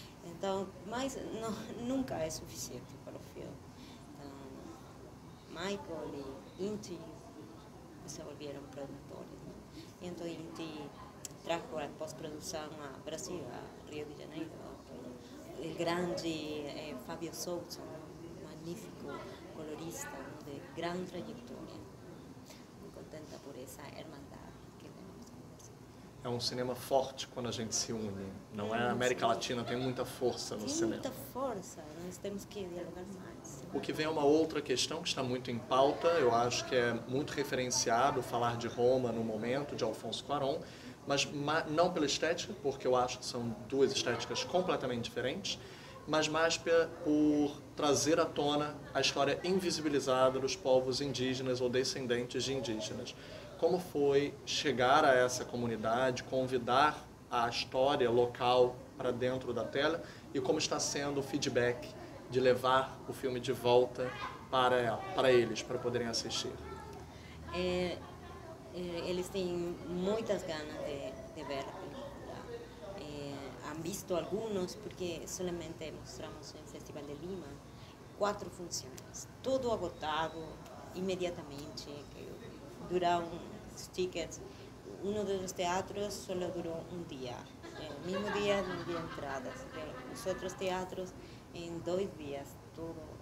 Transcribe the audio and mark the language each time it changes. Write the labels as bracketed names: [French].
[Portuguese] Então, mas nunca é suficiente para o filme. Então, Michael e Inti [Spanish] se volvieron [Portuguese] produtores, ¿no? [Spanish] Y entonces Inti trajo a pós-produção a Brasil, a Rio de Janeiro, el grande Fabio Sousa, magnífico colorista, ¿no? De gran trayectoria. Muy contenta por esa hermandad que tenemos con Brasil. [Portuguese] É um cinema forte quando a gente se une. Não é? A América Latina tem muita força no Tem cinema. muita força, nós temos que dialogar mais. O que vem é uma outra questão que está muito em pauta, eu acho que é muito referenciado falar de Roma no momento, de Alfonso Cuarón, mas não pela estética, porque eu acho que são duas estéticas completamente diferentes, mas mais por trazer à tona a história invisibilizada dos povos indígenas ou descendentes de indígenas. Como foi chegar a essa comunidade, convidar a história local para dentro da tela e como está sendo o feedback de levar o filme de volta para eles, para poderem assistir? Eles têm muitas ganas de ver a película. [Spanish] Han visto algunos porque solamente mostramos en Festival de Lima 4 funciones, todo agotado inmediatamente, que duraron los tickets. Uno de los teatros solo duró un día, el mismo día no había entradas, pero los otros teatros en 2 días, todo